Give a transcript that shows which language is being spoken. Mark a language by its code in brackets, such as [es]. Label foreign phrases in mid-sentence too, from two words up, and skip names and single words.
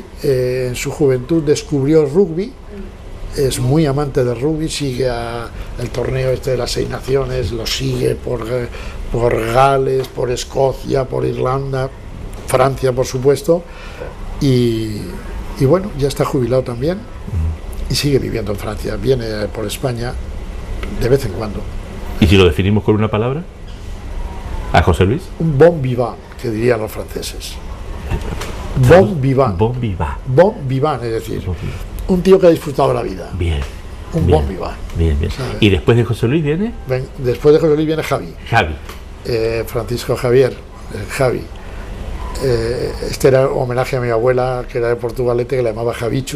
[es] En su juventud descubrió el rugby, es muy amante del rugby, sigue el torneo este de las 6 naciones, lo sigue por Gales, por Escocia, por Irlanda, Francia por supuesto, y bueno, ya está jubilado también y sigue viviendo en Francia, viene por España de vez en cuando. ¿Y si lo definimos con una palabra? ¿A José Luis? Un [fr] bon vivant, [es] que dirían los franceses. [fr] Bon vivant. Bon vivant. Bon vivant, [es] es decir, un tío que ha disfrutado la vida. Bien. Un bien, [fr] bon vivant. [es] Bien. ¿Sabes? ¿Y después de José Luis viene? Después de José Luis viene Javi. Francisco Javier, Javi. Este era homenaje a mi abuela, que era de Portugalete, que la llamaba Javichu.